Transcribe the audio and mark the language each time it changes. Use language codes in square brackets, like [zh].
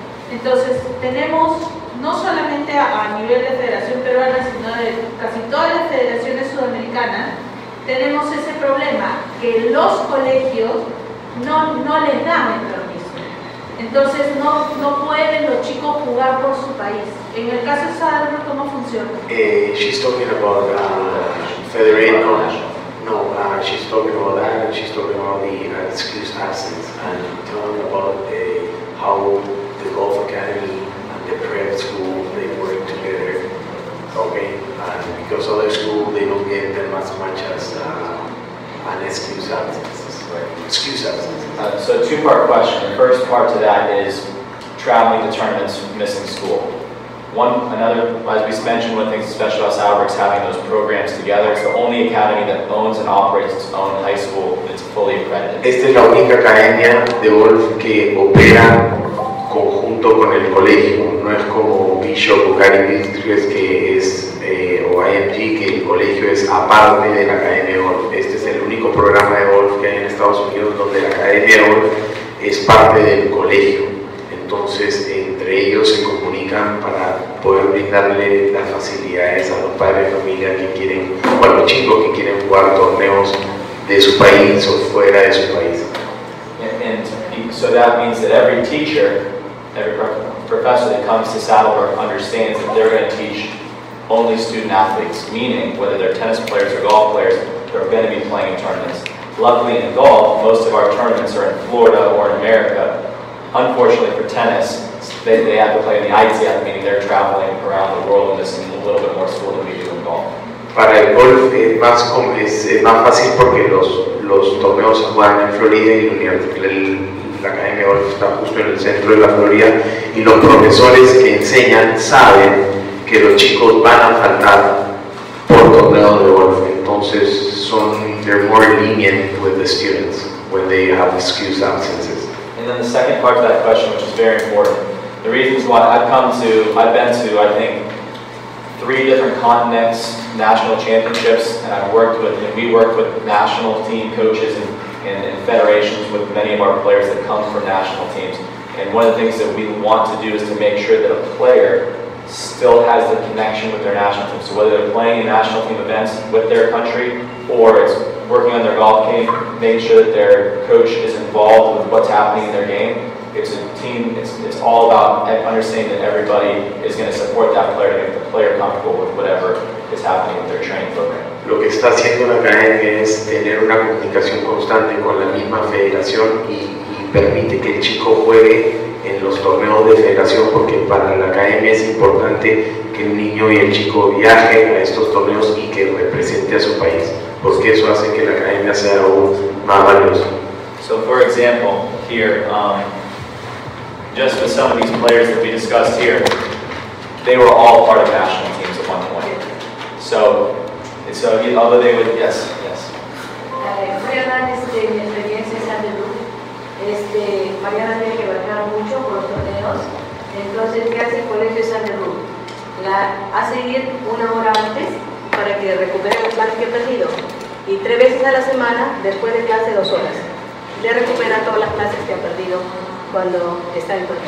[es] Entonces tenemos, no solamente a nivel de Federación Peruana, sino de casi todas las federaciones sudamericanas, tenemos ese problema, que los colegios no les dan el permiso. Entonces no pueden los chicos jugar por su país. En el caso de Saddlebrook, ¿cómo funciona? [en] She's talking about federation. She's talking about that, and she's talking about the excused absence, and talking about how the golf academy and the prep school, they work together. Okay, and because other schools, they don't get them as much as an excused absence. Right? Excused absence. So two-part question. The first part to that is traveling to tournaments, missing school. As we mentioned, one of the things special about Saddlebrook is having those programs together. It's the only academy that owns and operates its own high school that's fully accredited. [es] Esta es la única academia de golf que opera conjunto con el colegio. No es como Bishop o Cary Districts que es, o IMG, que el colegio es aparte de la academia de golf. Este es el único programa de golf que hay en Estados Unidos donde la academia de golf es parte del colegio. Entonces, entre ellos se comunican para poder brindarle las facilidades a los padres de familia que quieren, o a los chicos que quieren jugar torneos de su país o fuera de su país. [en] And so that means that every teacher, every professor that comes to Saddlebrook understands that they're going to teach only student athletes, meaning whether they're tennis players or golf players, they're going to be playing in tournaments. Luckily in golf, most of our tournaments are in Florida or in America. Unfortunately for tennis, they have to play in the ITF, meaning they're traveling around the world and missing a little bit more school than we do in golf. [es] Para el golf es más fácil porque los torneos se juegan en Florida y la academia de golf está justo en el centro de la Florida y los profesores que enseñan saben que los chicos van a faltar por torneos de golf. Entonces [en] they're more lenient with the students when they have excused absences. And then the second part to that question, which is very important, the reasons why I've been to, I think, 3 different continents, national championships, and we worked with national team coaches and federations with many of our players that come from national teams. And one of the things that we want to do is to make sure that a player still has the connection with their national team. So whether they're playing in national team events with their country or it's working on their golf game, making sure that their coach is involved with what's happening in their game, it's to team, it's all about understanding that everybody is going to support that player to make the player comfortable with whatever is happening with their training program. [es] Lo que está haciendo la academia es tener una comunicación constante con la misma federación y permite que el chico juegue en los torneos de federación, porque para la academia es importante que el niño y el chico viajen a estos torneos y que represente a su país, porque eso hace que la academia sea aún más valiosa. [en] So for example, here, just with some of these players that we discussed here, they were all part of national teams at one point. So although they would, yes. [es] Voy a dar mi experiencia en Saddlebrook. Mariana tiene que viajar mucho por los torneos. Entonces, ¿qué hace el colegio Saddlebrook? La hace ir 1 hora antes para que recupere las clases que ha perdido. Y 3 veces a la semana, después de clase, 2 horas. Le recupera todas las clases que ha perdido cuando está en torneo.